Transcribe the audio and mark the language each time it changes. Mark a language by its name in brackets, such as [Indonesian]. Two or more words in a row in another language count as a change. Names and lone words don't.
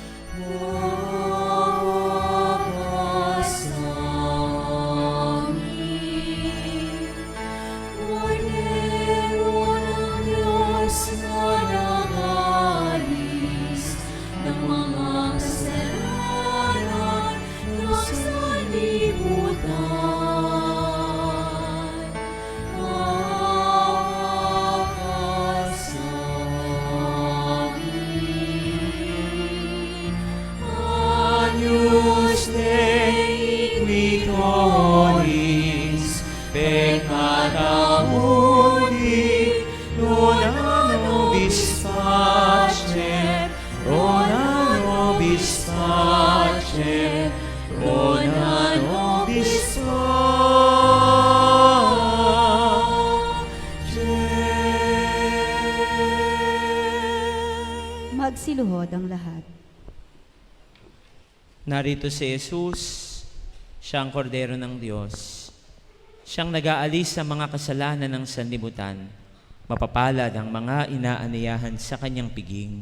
[Filipino] Mapasangin, Cordero ng Diyos na nagalis ng mga kasalanan ng sanlibutan. Mapasangin, [Latin] Agnus Dei qui tollis peccata mundi, dona nobis pacem, dona nobis pacem, dona nobis pacem. [Filipino] Magsiluhod ang lahat. Narito si Jesus, siyang kordero ng Diyos. Siyang nag-aalis sa mga kasalanan ng sanlibutan. Mapapalad ang mga inaaniyahan sa kanyang piging.